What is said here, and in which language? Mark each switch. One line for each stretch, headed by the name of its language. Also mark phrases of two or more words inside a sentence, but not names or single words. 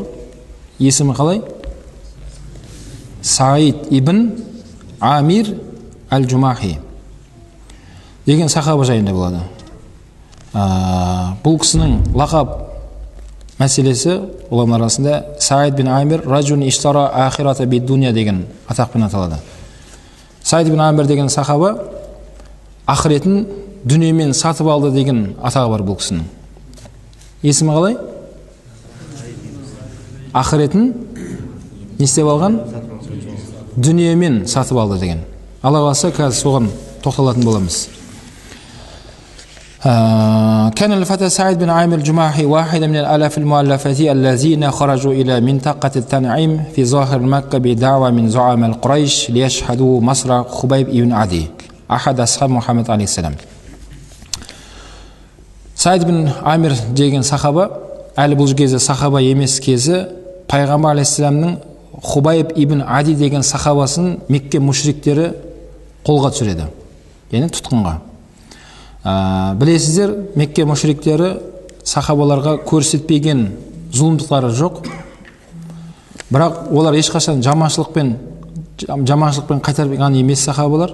Kazakh: Есімі қалай? Саид ибн Амир әл-Джумахи деген сахаба жайында болады. Бұл кісінің лақап мәселесі олардың арасында Саид бин Амир
Arabic: رجل اشترى الآخرة بالدنيا
Kazakh: деген атақпен аталады. Саид бин Амир деген сахаба ақыретін дүниемен сатып алды деген атағы бар бұл кісінің. Есімі қалай? Ақыретін не істеп алған? Дүниемен сатып алды деген. Алла қаласа қазір соған тоқталатын боламыз.
Arabic: كان الفتى سعيد بن عامر الجماحي واحدا من الآلاف المؤلفة الذين خرجوا إلى منطقة التنعيم في ظاهر مكة بدعوة من زعماء القريش ليشهدوا مصر خبيب بن عدي أحد أصحاب محمد عليه السلام.
Kazakh: Саид бин Амир деген сахаба, әлі бұл кезі сахаба емес кезі, пайғамбар алейхиссаламның Хубайб ибн Ади деген сахабасын Мекке мушриктері қолға түсіреді, яғни тұтқынға. Білесіздер, Мекке мушриктері сахабаларға көрсетпеген зұлымдықтары жоқ, бірақ олар ешқашан жаманшылықпен қайтарған емес сахабалар.